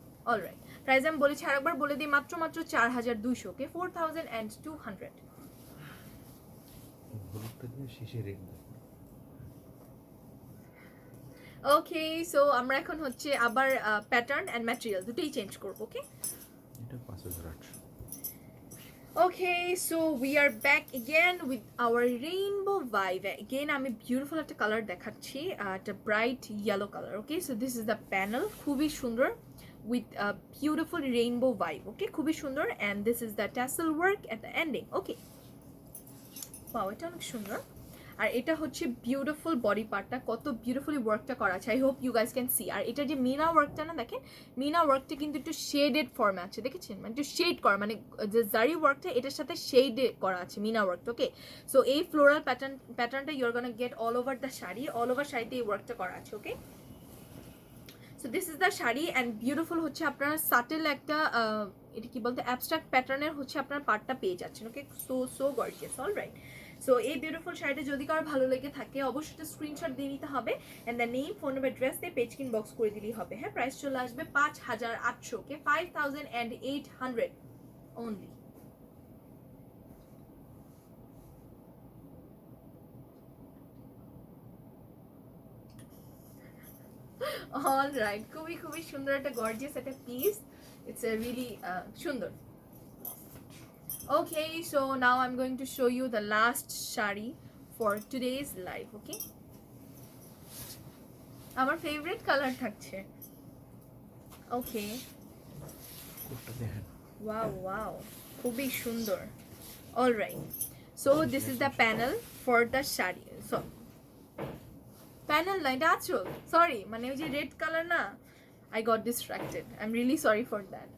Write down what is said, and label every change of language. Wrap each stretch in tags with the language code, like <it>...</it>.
<bn>Alright, price আমি বলেছি আরেকবার বলে দিই, মাত্র মাত্র 4200, কে 4200। হলুদটা দিয়ে শেষে রেখে দাও। ওকে, সো আমরা এখন হচ্ছে আবার প্যাটার্ন এন্ড ম্যাটেরিয়াল দুটোই চেঞ্জ করব, ওকে। এটা 5800।</bn> <en>Okay, so we are back again with our rainbow vibe.</en> <bn>Again, আমি beautiful একটা কালার দেখাচ্ছি, একটা bright yellow color.</bn> <en>Okay, so this is the panel,</en> <bn>খুবই সুন্দর</bn> <en>with a beautiful rainbow vibe. Okay,</en> <bn>খুবই সুন্দর</bn> <en>and this is the tassel work at the ending.</en> <bn>Okay, wow, এটা অনেক সুন্দর। আর এটা হচ্ছে বিউটিফুল বডি পার্টটা, কত বিউটিফুলি ওয়ার্কটা করা আছে।</bn> <en>I hope you guys can see.</en> <bn>আর এটা যে মিনা ওয়ার্কটা না, দেখেন মিনা ওয়ার্কটা কিন্তু একটু শেডেড ফর্মে আছে, দেখেছেন? মানে একটু শেড করা, মানে যে জারি ওয়ার্কটা এটার সাথে শেডে করা আছে মিনা ওয়ার্কটা, ওকে। সো এই ফ্লোরাল প্যাটার্নটা</bn> <en>you are gonna get all over the sari,</en> <bn>all over শাড়িতে এই ওয়ার্কটা করা আছে, ওকে। So this is the sari and beautiful হচ্ছে আপনার সাটেল একটা এটা কি বলতে অ্যাবস্ট্রাক্ট প্যাটার্নের হচ্ছে আপনার পার্টটা পেয়ে যাচ্ছেন, ওকে। So gorgeous, alright. সো এই বিউটিফুল শাড়িটা যদি কারো ভালো লেগে থাকে অবশ্যই একটা স্ক্রিনশট দিয়ে নিতে হবে and the name, phone number, address দিয়ে পেজ ইনবক্স করে দিলেই হবে, হ্যাঁ। প্রাইস চলে আসবে 5800, কে 5800 অনলি। অলরাইট, খুবই খুবই সুন্দর একটা গর্জিয়াস একটা পিস, ইটস রিয়েলি সুন্দর।</bn> <en>Okay, so now I'm going to show you the last shari for today's live.</en> <bn>Okay, আমার ফেভারিট কালার থাকছে। ওকে, কোটটা দেখেন। ওয়াও খুবই সুন্দর।</bn> <en>Alright, so this is the panel for the sari. So panel না, এটা আঁচল, sorry,</en> <bn>মানে ওই যে রেড কালার না,</bn> <en>I got distracted, I am really sorry for that.</en>